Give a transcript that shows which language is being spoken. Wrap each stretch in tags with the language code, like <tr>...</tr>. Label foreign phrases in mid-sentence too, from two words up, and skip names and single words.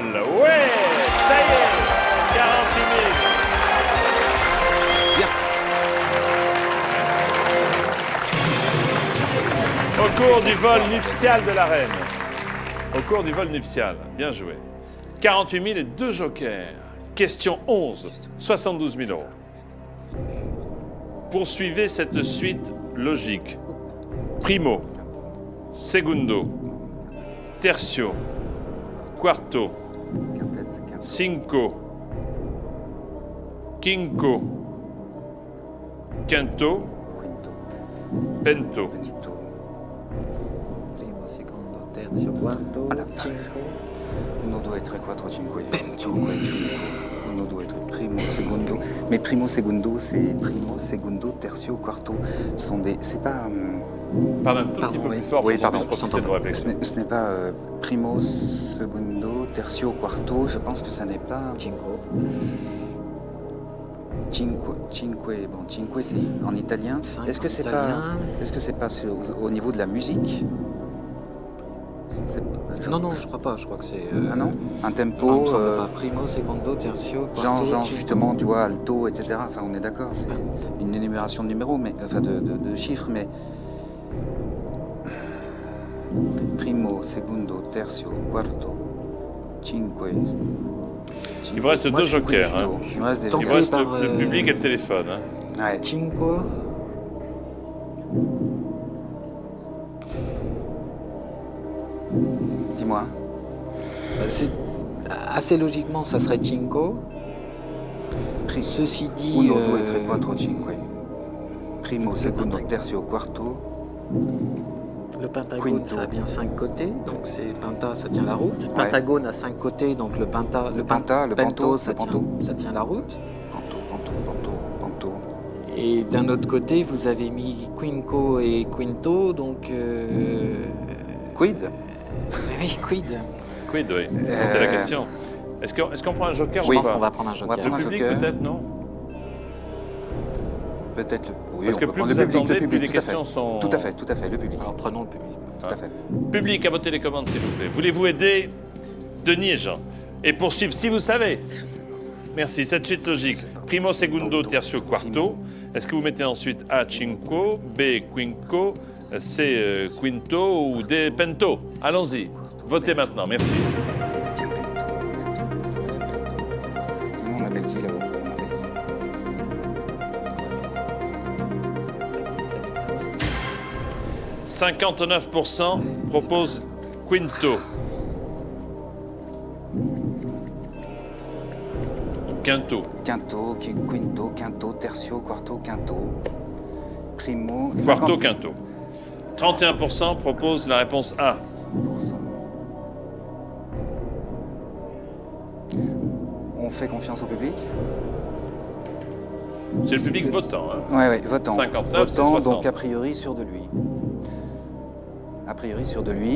<fr>Ouais, ça y est, 48 000. Au cours du vol nuptial de la reine. Au cours du vol nuptial. Bien joué. 48 000 et 2 jokers. Question 11, 72 000 euros. Poursuivez cette suite logique.</fr> <la>Primo, secondo, tertio, quarto, cinco, quinco, quinto, pento.</la> <it>Primo, secondo, terzo, quarto, Ah, la cinque. Uno, due, tre, quattro, cinque. Cinque, uno, due, tre, primo, secondo.</it> <fr>Mais</fr> <la>primo, secondo,</la> <fr>c'est</fr> <la>primo, secondo, tertio, quarto.</la> <fr>C'est pas. Parle un tout Pardon, petit peu oui. plus fort Oui, pour qu'on pardon, puisse profiter de vos réflexions. Ce n'est pas</fr> <la>primo, secondo, tertio, quarto.</la> <fr>Je pense que ça n'est pas. Cinco. Bon, cinque, c'est en italien. Cinq Est-ce que en c'est pas. italien. Est-ce que c'est pas au niveau de la musique? Non, non, je crois pas. Je crois que c'est. Ah non? Un Non, tempo. il me semble pas.</fr> <la>Primo, secondo, tertio, quarto.</la> <fr>Genre cinco. justement, tu vois, alto, etc. Enfin, on est d'accord, c'est une énumération de numéros, mais enfin de chiffres, mais</fr> <la>primo, secondo, tertio, quarto, cinque.</la> <fr>Il vous reste Moi, deux je suis jokers, plutôt. hein. Il me reste des Il Donc, vous jokers. reste par, le public et le téléphone. Hein. Ouais. Cinco. Dis-moi. Assez logiquement, ça serait cinco. Ceci dit.</fr> <it>Uno, due, tre, quattro, cinque.</it> <la>Primo, secondo, tertio, quarto.</la> <fr>Le pentagone, Quinto. ça a bien 5 côtés, donc c'est penta, ça tient la route. Pentagone a 5 côtés, donc le penta, Le panto, ça, le panto. ça tient la route. Panto. Et d'un autre côté, vous avez mis quinco et quinto, donc. Quid? Oui, quid. Quid, oui. C'est la question. Est-ce qu'on prend un joker Je ou pense pas? qu'on va prendre un joker. va Le prendre un public, joker. peut-être, non? Peut-être. Oui, Parce on que peut plus prendre vous le public, attendez, le plus public, les tout à fait. questions sont... Tout à fait, le public. Alors prenons le public. Tout à fait. Public, à vos télécommandes, s'il vous plaît. Voulez-vous aider Denis et Jean? Et poursuivre, si vous savez. Merci. Cette suite logique.</fr> <la>Primo, secondo, tertio, quarto.</la> <fr>Est-ce que vous mettez ensuite A, cinco, B, quinco, C, quinto ou D, pento? Allons-y. Votez maintenant. Merci. Sinon, on appelle qui là-haut? On appelle qui? 59% proposent quinto. Quinto.</fr> <la>Quinto, quinto, quinto, tertio, quarto, quinto.</la> <fr>Primo. Quarto, 50%. quinto. 31% proposent la réponse A. On fait confiance au public? C'est le public votant. Hein. Oui, votant. 59, c'est Votant, 60. donc a priori sûr de lui. A priori sûr de lui.</fr>